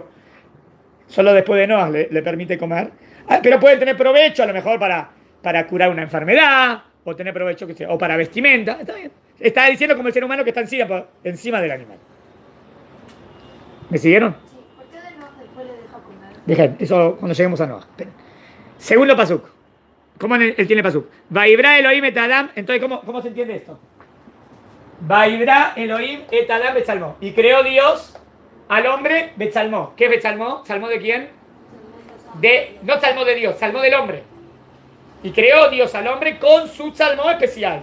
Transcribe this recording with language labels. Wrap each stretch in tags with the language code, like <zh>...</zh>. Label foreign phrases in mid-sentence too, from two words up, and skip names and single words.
<es>Solo después de Noah le permite comer. Pero pueden tener provecho a lo mejor para curar una enfermedad, o tener provecho, que sea, o para vestimenta. Está bien. Está diciendo como el ser humano que está encima del animal. ¿Me siguieron? Sí, ¿por qué de Noah después le deja comer? Dejen, eso cuando lleguemos a Noah. Esperen. Segundo pasuk. ¿Cómo él tiene pasuk?</es> <he>ויברא אלוהים את אדם.</he> <es>Entonces, ¿cómo se entiende esto?</es> <he>ויברא אלוהים את אדם בצלמו.</he> <es>Y creó Dios al hombre betzalmó. ¿Qué es betzalmó? ¿Salmó de quién? No salmó de Dios, salmó del hombre. Y creó Dios al hombre con su salmó especial.</es>